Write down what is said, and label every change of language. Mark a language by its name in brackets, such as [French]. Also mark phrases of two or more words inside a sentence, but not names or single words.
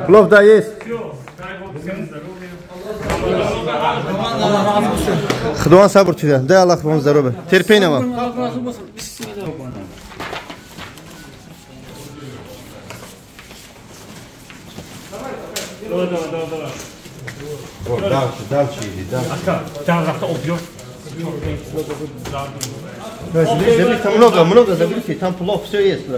[Russian] Плов да есть. Всё, дай Бог всем здоровья. [Tajik] Худован сабр чида. [Russian] Дай Аллах вам здоровья. Терпения вам. Давай. Дальше иди, дальше. Ака, там рахта объём. Заберите, там много, заберите, там плов, все есть, да.